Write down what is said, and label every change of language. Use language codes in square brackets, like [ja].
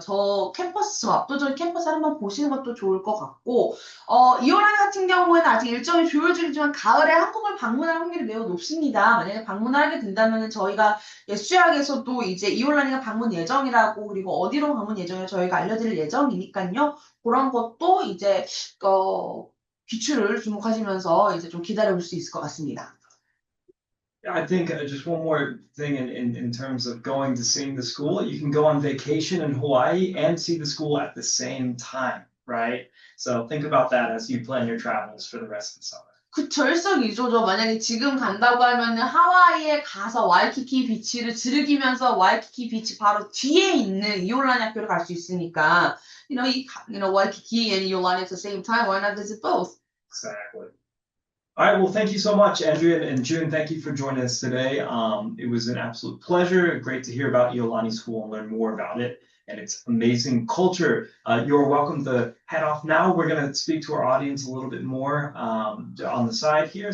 [ko] 저 압도적인 캠퍼스를 한번 보시는 것도 좋을 것 같고, 이호랑 같은 경우에는 아직 일정이 조율중이지만 가을에 한국을 방문할 확률이 매우 높습니다. 만약에 방문을 하게 된다면 저희가 예수학에서도 이제 이올란이가 방문 예정이라고 그리고 어디로 방문 예정이라 저희가 알려드릴 예정이니까요. 그런 것도 이제 귀추를 주목하시면서 이제 좀 기다려볼 수 있을 것 같습니다. [en] I think just one more thing in terms of going to seeing the school, you can go on vacation in Hawaii and see the school at the same time, right? So think about that as you plan your travels for the rest of the summer. [ko] 그쵸, 일석이조죠. 만약에 지금 간다고 하면은 하와이에 가서 와이키키 비치를 즐기면서 와이키키 비치 바로 뒤에 있는 이올라니 학교를 갈 수 있으니까, [en] Waikiki and Iolani at the same time, why not visit both? Exactly. All right, well, thank you so much, Andrea and June. Thank you for joining us today. It was an absolute pleasure. Great to hear about Iolani School and learn more about it and its amazing culture. You're welcome to head off now. We're going to speak to our audience a little bit more on the side here.